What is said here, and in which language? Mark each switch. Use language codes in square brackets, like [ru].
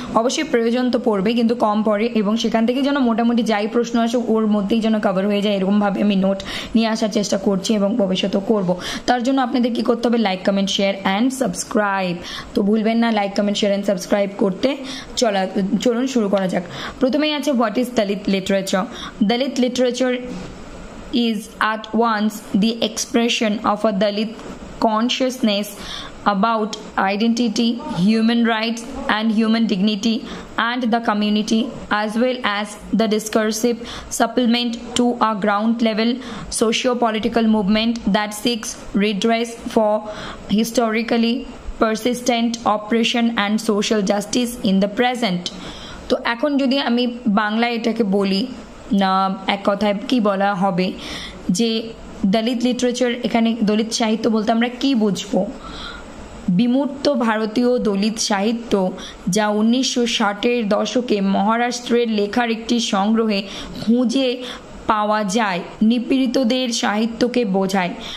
[bn] অবশ্যই প্রয়োজন তো পড়বে, কিন্তু কম পড়ে, এবং সেখান থেকে যেন মোটামুটি যাই প্রশ্ন আসুক ওর মধ্যেই যেন কভার হয়ে যায়, এরকমভাবে আমি নোট নিয়ে আসার চেষ্টা করছি এবং ভবিষ্যতেও করব। তার জন্য আপনাদের কি করতে হবে? [en] Like, comment, share and subscribe. [bn] তো ভুলবেন না [en] like, comment, share and subscribe [bn] করতে। চলুন শুরু করা যাক। প্রথমেই আছে [en] What is Dalit literature. Dalit literature is at once the expression of a Dalit consciousness about identity, human rights and human dignity and the community, as well as the discursive supplement to a ground level socio-political movement that seeks redress for historically persistent oppression and social justice in the present. [bn] তো এখন যদি আমি বাংলায় এটাকে বলি, না এক কথায় কি বলা হবে যে দলিত লিটারেচার, এখানে দলিত সাহিত্য বলতে আমরা কি বুঝবো? বিমূর্ত ভারতীয় দলিত সাহিত্য, যা 1960-এর দশকে মহারাষ্ট্রের লেখার একটি সংগ্রহে খুঁজে পাওয়া যায়, নিপীড়িতদের সাহিত্যকে বোঝায়।